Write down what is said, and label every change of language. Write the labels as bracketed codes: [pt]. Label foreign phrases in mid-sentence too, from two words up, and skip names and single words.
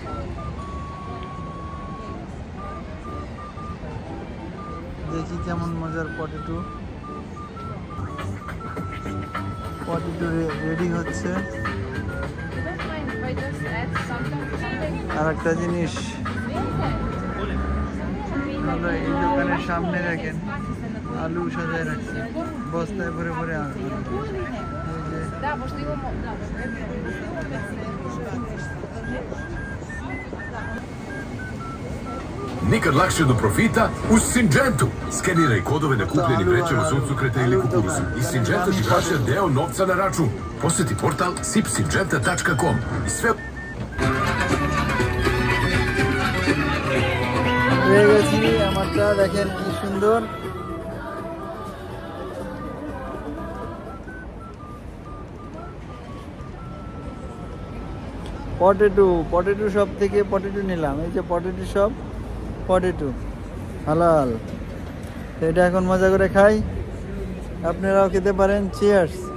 [bn] দেখি কেমন মজার পটেটো রেডি হচ্ছে আর একটা জিনিস আমরা এই দোকানের সামনে দেখেন আলু সাজায় রাখছে বস্তায় ভরে ভরে আলু [sr] Nikad lakše do profita uz Syngenta. Skeniraj kodove na kupljeni vrećama suncokreta ili kukuruza. I Syngenta ti vraća deo novca na račun. Posjeti portal sipsyngenta.com i sve... [bn] হয়ে গেছি আমারটা দেখেন কি সুন্দর [en] potato shop [bn] থেকে পটেটো নিলাম এই যে [en] potato shop [bn] পটেটো হালাল এটা এখন মজা করে খাই আপনারাও খেতে পারেন চিয়ার্স